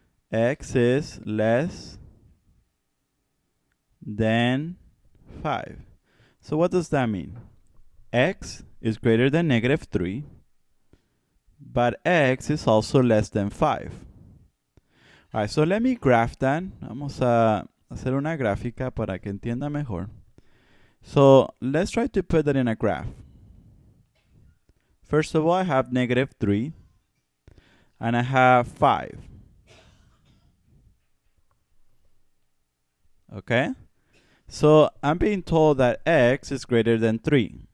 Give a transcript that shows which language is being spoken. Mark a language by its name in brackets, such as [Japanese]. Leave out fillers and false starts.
[English] X is less than 5. So what does that mean? X is greater than -3, but x is also less than 5. Alright, so let me graph that. [Spanish] Vamos a hacer una gráfica para que entienda mejor. [English] So let's try to put that in a graph. First of all, I have -3, and I have 5. Okay? So I'm being told that x is greater than 3.